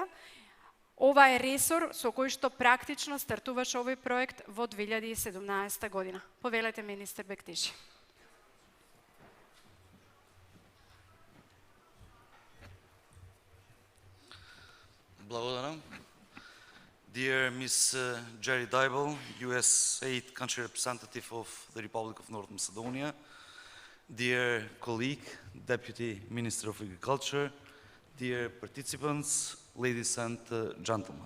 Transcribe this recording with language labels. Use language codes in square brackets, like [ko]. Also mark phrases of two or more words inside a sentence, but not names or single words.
[mk] Ова е ресор со кој што практично стартуваше овој проект во 2017 година. Повелете, министер Бектеши. Благодарам. [en] Dear Ms. Jerry Dybel, USAID country representative of the Republic of North Macedonia, dear colleague, Deputy Minister of Agriculture, dear participants, ladies and gentlemen.